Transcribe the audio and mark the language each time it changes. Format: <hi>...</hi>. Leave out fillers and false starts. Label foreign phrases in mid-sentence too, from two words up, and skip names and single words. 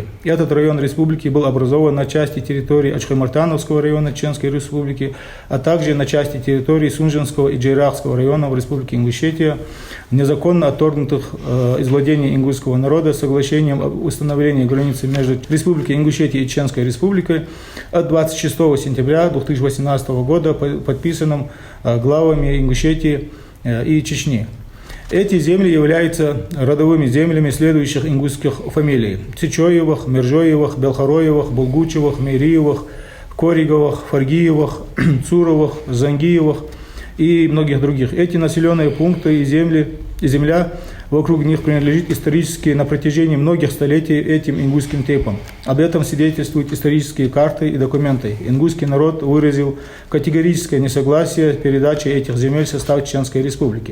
<ru>Этот район республики был образован на части территории Ачхаймартановского района Чеченской Республики, а также на части территории Сунжинского и Джейрахского районов Республики Ингушетия, незаконно отторгнутых из владения ингушского народа соглашением об установлении границы между Республикой Ингушетия и Чеченской Республикой от 26 сентября 2018 года, подписанным главами Ингушетии и Чечни. Эти земли являются родовыми землями следующих ингушских фамилий: Цичоевых, Мержоевых, Белхароевых, Булгучевых, Мейриевых, Кориговых, Фаргиевых, Цуровых, Зангиевых и многих других. Эти населенные пункты и земля вокруг них принадлежит исторически на протяжении многих столетий этим ингушским типам. Об этом свидетельствуют исторические карты и документы. Ингушский народ выразил категорическое несогласие с передачей этих земель в состав Чеченской Республики.</ru>